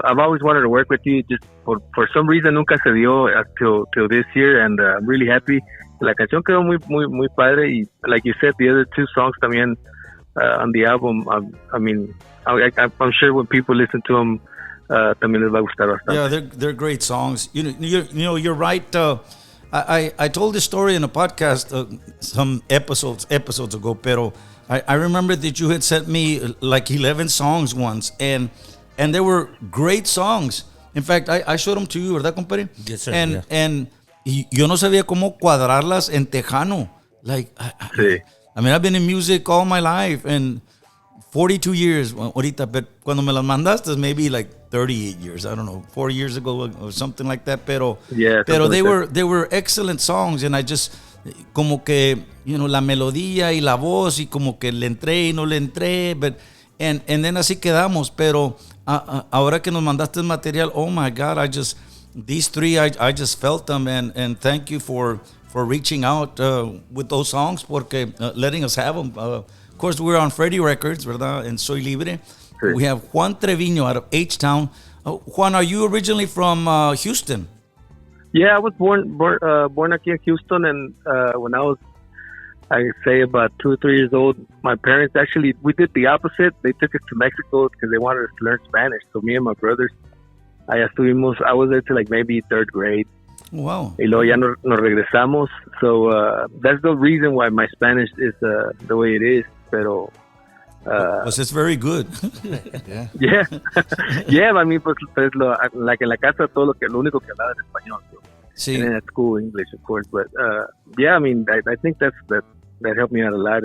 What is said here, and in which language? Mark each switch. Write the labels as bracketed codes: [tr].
[en] I've always wanted to work with you. Just for some reason [es] nunca se dio [en] till this year, and I'm really happy. [es] La canción quedó muy padre, y [en] like you said, the other 2 songs [es] también [en] on the album. I mean, I'm sure when people listen to them, [es] también les va a gustar bastante. [en] Yeah, they're great songs. You're right. I told this story in a podcast some episodes ago, [es] pero [en] I remember that you had sent me like 11 songs once, and they were great songs. In fact, I showed them to you, [es] ¿verdad, compadre? [en] Yes, sir. [es] And yo no sabía cómo cuadrarlas en Tejano. [en] Like, [es] Sí. [en] I mean, I've been in music all my life, and 42 years [es] ahorita, [en] but [es] cuando me las mandaste, [en] maybe like 38 years, I don't know, 4 years ago or something like that. [es] Pero [en] they were excellent songs, and I just [es] como que la melodía y la voz y como que le entré y no le entré, [en] but and then [es] así quedamos. Pero ahora que nos mandaste el material, [en] oh my God, these 3 I just felt them, and thank you for reaching out with those songs, [es] porque [en] letting us have them. Of course, we're on Freddie Records, ¿verdad? And Soy Libre. [es] Sí. [en] We have Juan Treviño out of H-Town. Juan, are you originally from Houston? Yeah, I was born aquí in Houston, and when I was, I say, about 2 or 3 years old, my parents actually, we did the opposite. They took us to Mexico because they wanted us to learn Spanish. So me and my brothers, I was there till like maybe 3rd grade. Wow. [es] Y luego ya nos regresamos. [en] So that's the reason why my Spanish is the way it is. [es] Pero Pues [en] it's very good. Yeah. yeah, yeah. I mean, [es] pues [en] like [es] en la casa lo único que hablaba era español. [en] So. [es] Sí. [en] And then at school English, of course. But yeah, I mean, I think that helped me out a lot.